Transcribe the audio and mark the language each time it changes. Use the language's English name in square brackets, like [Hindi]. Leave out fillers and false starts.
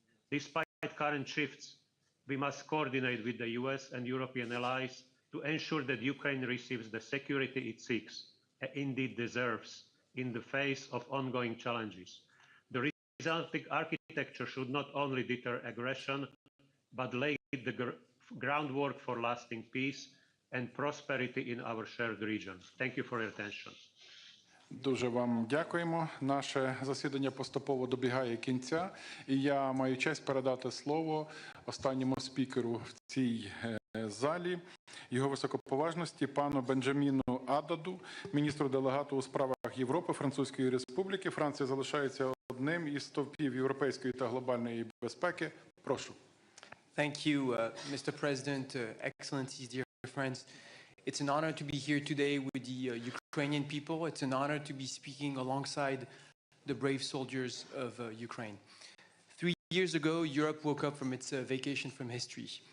[English] Despite current shifts, we must coordinate with the US and European allies to ensure that Ukraine receives the security it seeks, and indeed deserves, in the face of ongoing challenges. The resulting architecture should not only deter aggression, but lay the groundwork for lasting peace and prosperity in our shared region. Thank you for your attention. [Ukrainian] Дуже вам дякуємо. Наше засідання поступово добігає кінця, і я маю честь передати слово останньому спікеру в цій залі, його високоповажності пану Бенджаміну Ададу, міністру делегату у справах Європи Французької Республіки. Франція залишається одним із стовпів європейської та глобальної безпеки. Прошу. [English] Thank you, Mr. President, Excellencies, dear friends. It's an honor to be here today with the Ukrainian people. It's an honor to be speaking alongside the brave soldiers of Ukraine. 3 years ago, Europe woke up from its vacation from history.